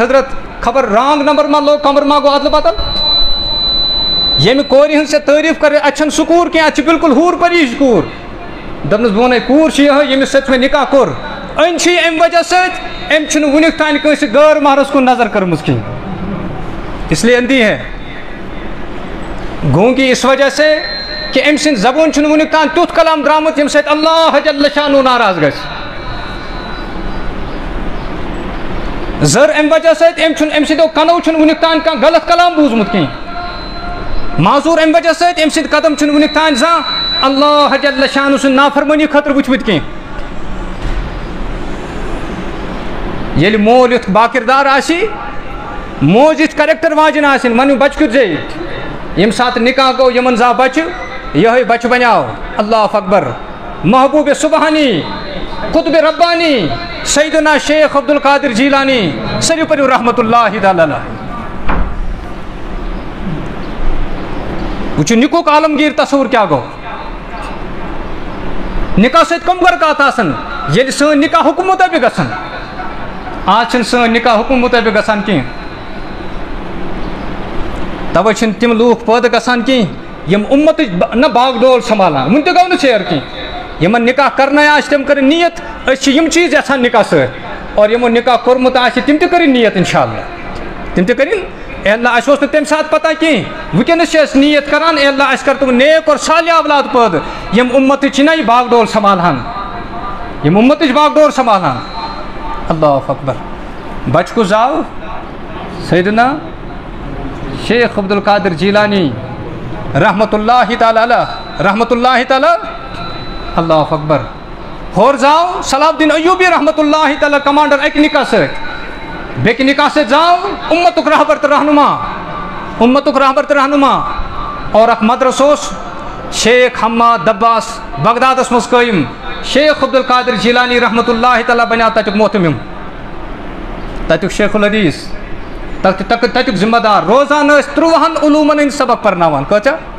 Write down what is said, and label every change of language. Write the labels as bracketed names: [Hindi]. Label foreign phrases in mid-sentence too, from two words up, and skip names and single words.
[Kashmiri] حضرت خبر رانگ نمبر ما لوگ, کمر ما گوٚو ادلہٕ بدل. ییٚمہِ کورِ ہٕنٛز ژےٚ تعریٖف کَرِ, اَتہِ چھَنہٕ سُہ کوٗر کینٛہہ, اَتہِ چھِ بِلکُل ہوٗر پٔری ہِش کوٗر. دوٚپنَس بہٕ وَنَے کوٗر چھِ یِہوٚے ییٚمِس سۭتۍ مےٚ نِکاح کوٚر. أنۍ چھِ یہِ اَمہِ وجہ سۭتۍ, أمۍ چھُنہٕ وُنیُک تانۍ کٲنٛسہِ غٲر مہرس کُن نظر کٔرمٕژ کِہیٖنۍ, [Urdu] اس لیے اندھی ہے. گوٗنٛگی اِس وجہ سے کہ [Kashmiri] أمۍ سٕنٛدِ زبٲنۍ چھُنہٕ وُنیُک تانۍ تیُتھ کلام درٛامُت ییٚمہِ سۭتۍ [Arabic] اللہ جل شانُہ [Kashmiri] ناراض گژھِ. زٔر اَمہِ وجہ سۭتۍ, أمۍ سٕنٛدیو کَنو چھُنہٕ وُنیُک تانۍ کانٛہہ غلط کلام بوٗزمُت کِہیٖنۍ. معذوٗر اَمہِ وجہ سۭتۍ, أمۍ سٕنٛدۍ قدم چھُنہٕ وُنیُک تانۍ زانٛہہ [Arabic] اللہ جل شانُہ [Kashmiri] سٕنٛدِ نافرمٲنی خٲطرٕ وٕچھمٕتۍ کینٛہہ. ییٚلہِ مول یُتھ باکِردار آسہِ, موج یِژھ کریکٹر واجٮ۪ن آسٕنۍ, وَنیو بچہٕ کیُتھ زیٚیہِ. ییٚمہِ ساتہٕ نِکاح گوٚو, یِمن زاو بچہٕ, یِہوٚے بچہٕ بنیٛاو [Arabic] اللہ اکبر [Kashmiri] محبوٗبِ سُبحانی, قطبِ ربانی, سیدنا شیخ عبدالقادر جیلانی سری پریو [Arabic] رحمت اللہ تعالیٰ علیہ. [Kashmiri] وچ نکوک عالمگیر تصور کیا گو نکاح سۭتۍ کم برکات آسان ییٚلہِ سٲنۍ نکاح حکم مطٲبق گژھن آز چھِنہٕ سٲنۍ نکاح حکم مطٲبق گژھان کینٛہہ توے چھِنہٕ تِم لوٗکھ پٲدٕ گژھان کینٛہہ یِم اُمتٕچ نہ باغ ڈول سنبھالان وٕنہِ تہِ گوٚو نہٕ ژیر کینٛہہ یِمن نکاح کرنے آسہِ تِم کٔرِنۍ نیت أسۍ چھِ یِم چیٖز یژھان نکاح سۭتۍ اور یِمو نکاح کوٚرمُت آسہِ تِم تہِ کٔرِنۍ نیت [Arabic] انشاء اللہ [Kashmiri] تِم تہِ کٔرِنۍ اے اللہ اَسہِ اوس نہٕ تَمہِ ساتہٕ پتہ کینٛہہ وٕنکٮ۪نس چھِ أسۍ نیت کران اے اللہ اَسہِ کر تِم نیک اور صالح اولاد پٲدٕ یِم اُمتٕچ چھِ نہ یہِ باغ ڈول سنبھالہن یِم اُمتٕچ باغ ڈول سنبھالہن [Arabic] اللہ اکبر [Kashmiri] بچہٕ کُس زاو سیدنا شیخ عبدالقادر جیلانی [Arabic] رحمۃ اللہ تعالیٰ علیہ رحمۃ اللہ تعالیٰ اللہ اکبر [Kashmiri] ہور زاو صلاح الدین ایوبی [Arabic] رحمۃ اللہ تعالیٰ [Kashmiri] کمانڈر اکہِ نکاح سۭتۍ بیٚکہِ نکاح سۭتۍ زاو اُمتُک رہبر تہٕ رہنما اور اکھ مدرسہ اوس شیخ حماد دباس بغدادس منٛز قٲیِم شیخ عبدالقادر جیلانی [Arabic] رحمۃ اللہ تعالیٰ [Kashmiri] بنیو تتیُک محتمم تتیُک شیخ الحدیث تتیُک ذمہ دار روزان ٲسۍ 13 علوٗمن ہٕنٛدۍ سبق پرناوان کۭژاہ